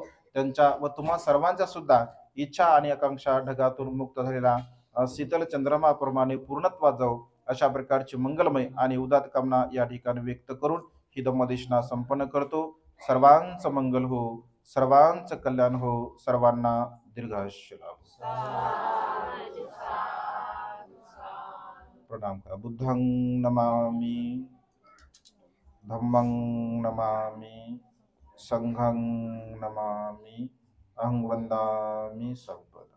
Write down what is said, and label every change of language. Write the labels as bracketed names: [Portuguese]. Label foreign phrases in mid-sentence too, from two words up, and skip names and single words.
[Marathi] त्यांच्या व तुम्हा सर्वांच्या सुद्धा इच्छा आणि आकांक्षा ढगातून मुक्त झालेला शीतल चंद्रमाप्रमाणे पूर्णत्वात जाऊ, अशा प्रकारची मंगलमय आणि उदात कामना या ठिकाणी व्यक्त करून ही धम्मदेशना संपन्न करतो. सर्वांचं मंगल हो, सर्वांचं कल्याण हो, सर्वांना दीर्घायुष्य लाभो. प्रणाम करा. [Pali] बुद्धं नमामि, धम्मं नमामि, संघं नमामि, अहं वन्दामि सर्व